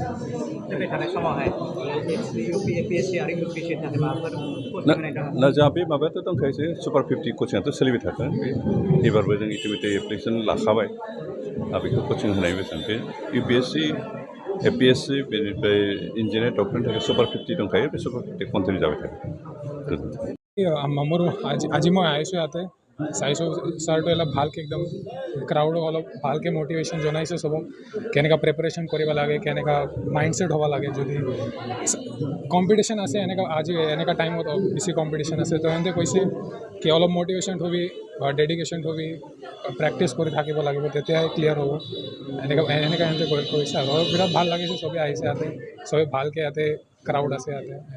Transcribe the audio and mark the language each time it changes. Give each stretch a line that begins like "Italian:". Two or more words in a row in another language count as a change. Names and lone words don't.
Bodo: ना जोंहा बे माबायाथ' दंखायोसै सुपार 50 कचिंआथ' सोलिबाय थागोन बे एबारबो जों इतिमধ্যে एप्लिकेसन लाखाबाय बेखौ कचिं होनाय बेसेन बे UPSC APSC बेनिफ्राय इन्जिनियार डक्टरनि थाखाय सुपार 50 दंखायो बे सुपार 50 कन्टिनिउ जाबाय थागोन मोर आज मैं आईसो याते
Assamese: চাইছোঁ ছাৰটো অলপ ভালকৈ একদম ক্ৰাউডক অলপ ভালকৈ মটিভেশ্যন জনাইছে চবক কেনেকুৱা প্ৰিপেৰেশ্যন কৰিব লাগে কেনেকুৱা মাইণ্ডছেট হ'ব লাগে যদি কম্পিটিশ্যন আছে আজি এনেকুৱা টাইমত বেছি কম্পিটিশ্যন আছে তো সিহঁতে কৈছে কি অলপ মটিভেশ্যন থবি বা ডেডিকেশ্যন থবি প্ৰেক্টিছ কৰি থাকিব লাগিব তেতিয়াহে ক্লিয়াৰ হ'ব সিহঁতে কৈছে আৰু বিৰাট ভাল লাগিছে চবেই আহিছে ইয়াতে চবেই ভালকৈ ইয়াতে ক্ৰাউড আছে ইয়াতে